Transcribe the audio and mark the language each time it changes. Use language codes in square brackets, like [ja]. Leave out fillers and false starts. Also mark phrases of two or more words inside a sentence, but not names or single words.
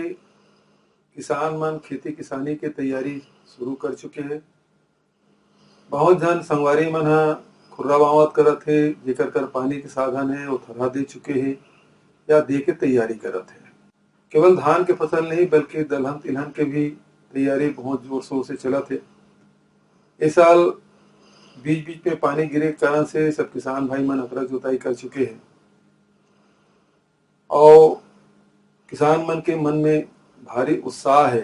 [hne] किसान मन खेती किसानी के तैयारी शुरू कर चुके हैं। बहुत जन संगवारी मन ह खुर्रा बावत करत हे, जेकर कर पानी के साधन है वो थरहा दे चुके हैं या दे के तैयारी करत है। केवल धान के फसल नहीं बल्कि दलहन तिलहन के भी तैयारी बहुत जोर शोर से चलत है। इस साल बीच बीच में पानी गिरे के कारण से सब किसान भाई मन अकरक जोताई कर चुके हैं और किसान मन के मन में भारी उत्साह है।